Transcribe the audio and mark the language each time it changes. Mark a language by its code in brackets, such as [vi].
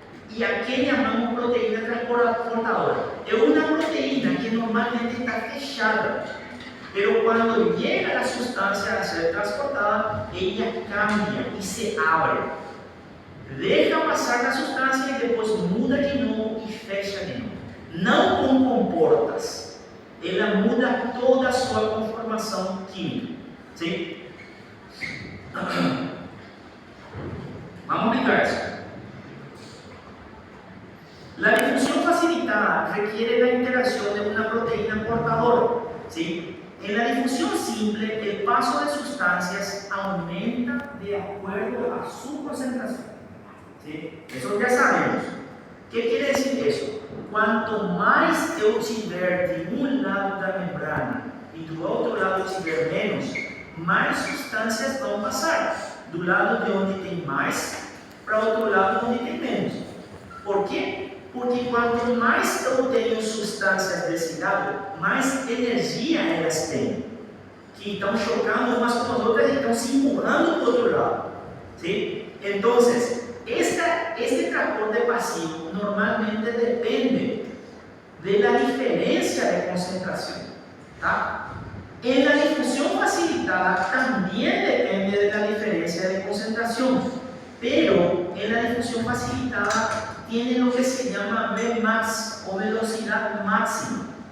[es] ¿Y a qué llamamos proteína transportadora? Es una proteína que normalmente está fechada, pero cuando llega la sustancia a ser transportada, ella cambia y se abre. Deja pasar la sustancia y después muda de nuevo y fecha de nuevo. [pt] Não com comportas, ela muda toda a sua conformação química. [es] ¿Sí? Vamos a explicar eso. La difusión facilitada requiere la interacción de una proteína portadora. ¿Sí? En la difusión simple, el paso de sustancias aumenta de acuerdo a su concentración. ¿Sí? Eso ya sabemos. ¿Qué quiere decir eso? [pt] Cuanto mais eu tiver de um lado da membrana e do outro lado tiver menos, mais substâncias vão passar. Do lado de onde tem mais, para o outro lado onde tem menos. Por quê? Porque quanto mais eu tenho substâncias desse lado, mais energia elas têm. Que estão chocando umas com as outras e estão se empurrando para o outro lado. [es] ¿Sí? Então, este transporte pasivo normalmente depende de la diferencia de concentración. ¿Tá? En la difusión facilitada también depende de la diferencia de concentración, pero en la difusión facilitada tiene lo que se llama Vmax o velocidad máxima.